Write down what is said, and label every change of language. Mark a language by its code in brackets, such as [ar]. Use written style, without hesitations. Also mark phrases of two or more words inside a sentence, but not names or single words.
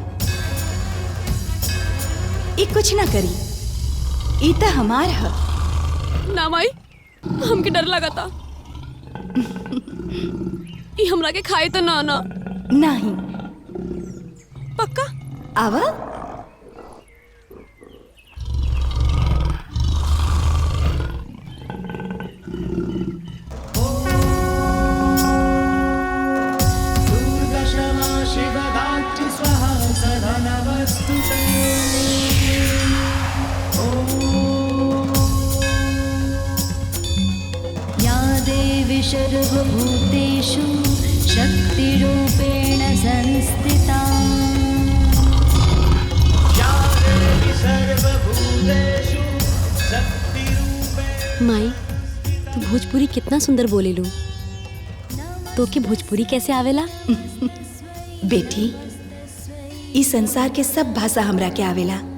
[bho] ये कुछ ना करी, ई त हमार है। ना माई, हमके डर लगा था। ई हमरा के खाए तो ना ना। नहीं, पक्का आवा। [sa] दुर्दशमा शिवगात्र स्वाहा सदा नमस्तुते। या देवी सर्वभूतेषु शक्तिरूपेण संस्थिता। [bho] माई तू भोजपुरी कितना सुंदर बोले लू, तो के भोजपुरी कैसे आवेला? बेटी, इस संसार के सब भाषा हमरा के आवेला।